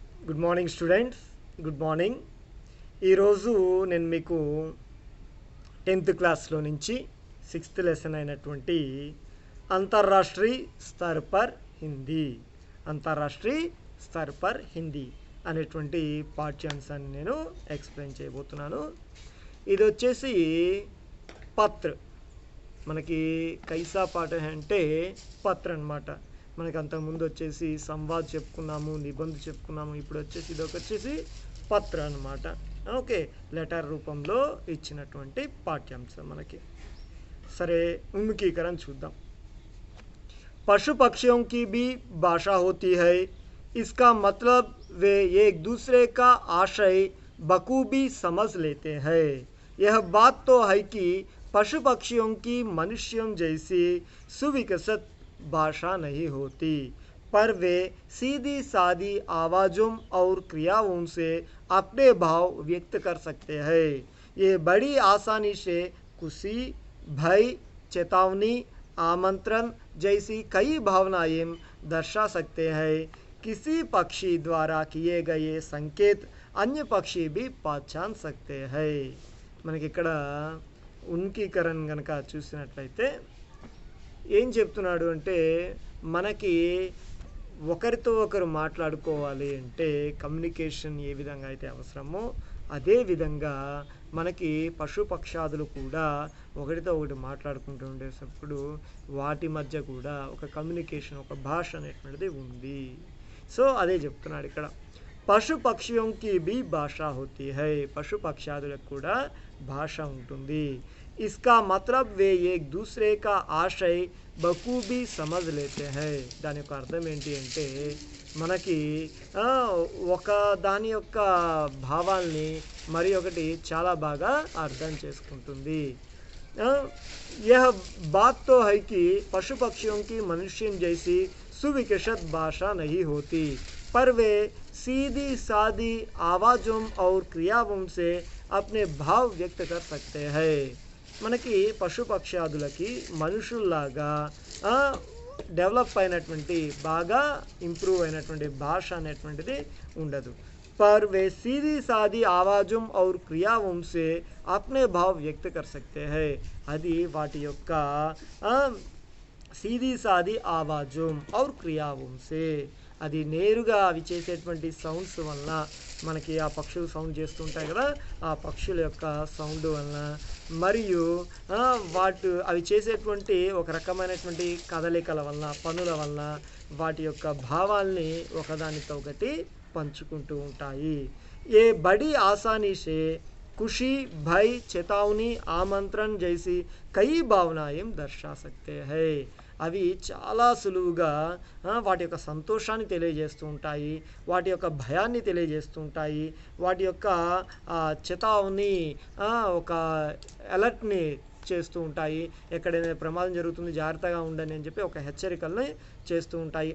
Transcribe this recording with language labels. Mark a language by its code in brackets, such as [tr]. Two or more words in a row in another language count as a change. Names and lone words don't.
[en] Good morning students, good morning. [te] ఈరోజు నేను మీకు 10th క్లాస్లో నుంచి 6th లెసన్ అయినటువంటి [hi] अंतर्राष्ट्रीय स्तर पर हिंदी [te] అనేటువంటి పాఠ్యాంశాన్ని నేను ఎక్స్ప్లెయిన్ చేయబోతున్నాను. ఇది వచ్చేసి పత్ర, మనకి [hi] कैसा पाठ [te] అంటే పత్ర అన్నమాట. మనకి అంతకుముందు వచ్చేసి సంవాద్ చెప్పుకున్నాము, నిబంధ చెప్పుకున్నాము. ఇప్పుడు వచ్చేసి ఇది వచ్చేసి పత్ర అన్నమాట. ఓకే, లెటర్ రూపంలో ఇచ్చినటువంటి పాఠ్యాంశం మనకి. సరే, ఉన్ముఖీకరణ చూద్దాం. [hi] पशु पक्षियों की भी भाषा होती है. इसका मतलब वे एक दूसरे का आशय बखूबी समझ लेते हैं. यह बात तो है कि पशु पक्षियों की मनुष्यों जैसी सुविकसित भाषा नहीं होती, पर वे सीधी सादी आवाज़ों और क्रियाओं से अपने भाव व्यक्त कर सकते हैं. ये बड़ी आसानी से खुशी, भय, चेतावनी, आमंत्रण जैसी कई भावनाएं दर्शा सकते हैं. किसी पक्षी द्वारा किए गए संकेत अन्य पक्षी भी पहचान सकते हैं. [te] మనకి ఇక్కడ ఉన్ముఖీకరణ కనుక చూసినట్లయితే ఏం చెప్తున్నాడు అంటే, మనకి ఒకరితో ఒకరు మాట్లాడుకోవాలి అంటే కమ్యూనికేషన్ ఏ విధంగా అయితే అవసరమో అదే విధంగా మనకి పశుపక్షాదులు కూడా ఒకరితో ఒకటి మాట్లాడుకుంటూ ఉండేటప్పుడు వాటి మధ్య కూడా ఒక కమ్యూనికేషన్, ఒక భాష అనేటువంటిది ఉంది. సో అదే చెప్తున్నాడు ఇక్కడ. [hi] पशु पक्षियों की भी भाषा होती है, [te] పశు పక్షాదులకు కూడా భాష ఉంటుంది. [hi] इसका मतलब वे एक दूसरे का आशय बखूबी समझ लेते हैं. [te] దాని యొక్క అర్థం ఏంటి అంటే, మనకి ఒక దాని యొక్క భావాల్ని మరి ఒకటి చాలా బాగా అర్థం చేసుకుంటుంది. [hi] यह बात तो है कि पशु पक्षियों की मनुष्यों जैसी सुविकसित भाषा नहीं होती, पर वे सीधी सादी आवाज़ों और क्रियाओं से अपने भाव व्यक्त कर सकते हैं. [te] మనకి పశుపక్షాదులకి మనుషుల్లాగా డెవలప్ అయినటువంటి, బాగా ఇంప్రూవ్ అయినటువంటి భాష అనేటువంటిది ఉండదు. [hi] पर वे सीधी सादी आवाज़ों और क्रियाओं से अपने भाव व्यक्त कर सकते हैं. [te] అది వాటి యొక్క [hi] सीधी सादी आवाज़ों और क्रियाओं से, [te] అది నేరుగా అవి చేసేటువంటి సౌండ్స్ వలన, మనకి ఆ పక్షులు సౌండ్ చేస్తుంటాయి కదా, ఆ పక్షుల యొక్క సౌండ్ వలన మరియు అవి చేసేటువంటి ఒక రకమైనటువంటి కదలికల వలన, పనుల వలన వాటి యొక్క భావాల్ని ఒకదానితో ఒకటి పంచుకుంటూ ఉంటాయి. [hi] ये बड़ी आसानी से खुशी, भय, चेतावनी, आमंत्रण जैसी कई भावनाएं दर्शा सकते हैं. [te] అవి చాలా సులువుగా వాటి యొక్క సంతోషాన్ని తెలియజేస్తూ ఉంటాయి, వాటి యొక్క భయాన్ని తెలియజేస్తూ ఉంటాయి, వాటి యొక్క చేతావని, ఒక అలర్ట్ని చేస్తూ ఉంటాయి. ఎక్కడైనా ప్రమాదం జరుగుతుంది, జాగ్రత్తగా ఉండండి అని చెప్పి ఒక హెచ్చరికల్ని చేస్తూ ఉంటాయి.